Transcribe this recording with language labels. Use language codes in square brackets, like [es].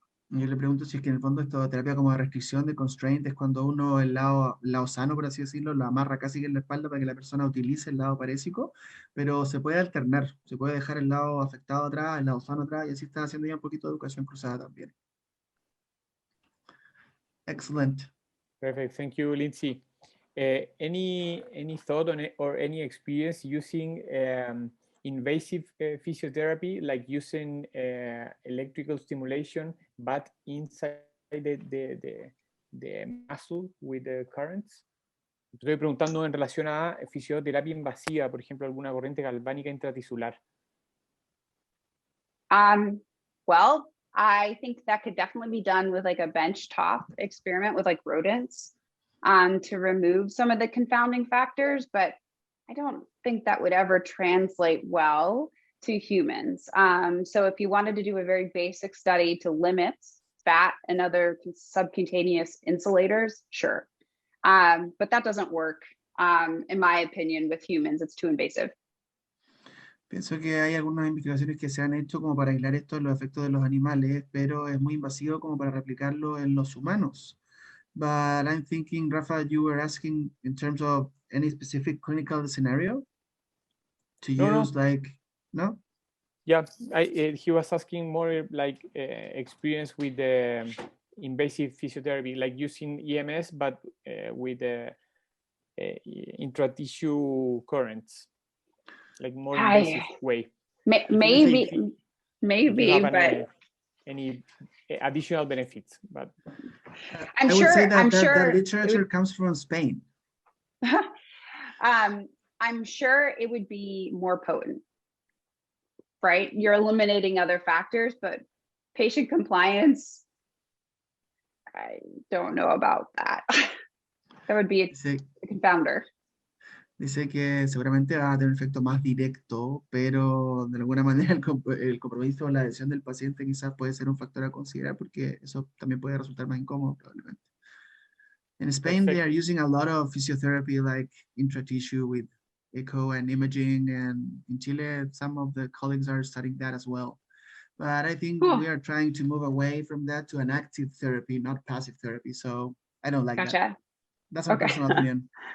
[es] Yo le pregunto si es que en el fondo esto de terapia como de restricción, de constraint, es cuando uno el lado sano, por así decirlo, lo amarra casi que en la espalda para que la persona utilice el lado parésico, pero se puede alternar, se puede dejar el lado afectado atrás, el lado sano atrás, y así está haciendo ya un poquito de educación cruzada también. [en] Excellent. Perfect. Thank you, Lindsay. Any thought on it or any experience using invasive physiotherapy, like using electrical stimulation, but inside the muscle with the currents? [es] Estoy preguntando en relación a fisioterapia invasiva, por ejemplo, alguna corriente galvánica intratisular. [en] Well, I think that could definitely be done with like a bench top experiment with like rodents to remove some of the confounding factors, but I don't think that would ever translate well to humans. So if you wanted to do a very basic study to limit fat and other subcutaneous insulators, sure. But that doesn't work, in my opinion, with humans. It's too invasive. [es] Pienso que hay algunas investigaciones que se han hecho como para aislar esto de los efectos de los animales, pero es muy invasivo como para replicarlo en los humanos. [en] But I'm thinking, Rafa, you were asking in terms of any specific clinical scenario to use like, no? Yeah, he was asking more like experience with the invasive physiotherapy, like using EMS, but with intra-tissue currents, like more invasive way. Maybe, but any additional benefits, but I would say that that literature comes from Spain. I'm sure it would be more potent, right? You're eliminating other factors, but patient compliance, I don't know about that. That would be a confounder. [es] Dice que seguramente va a tener un efecto más directo, pero de alguna manera el compromiso o la adhesión del paciente quizás puede ser un factor a considerar porque eso también puede resultar más incómodo probablemente. [en] In Spain, they are using a lot of physiotherapy like intra-tissue with echo and imaging, and in Chile, some of the colleagues are studying that as well. But I think we are trying to move away from that to an active therapy, not passive therapy. So I don't like that. That's my personal opinion.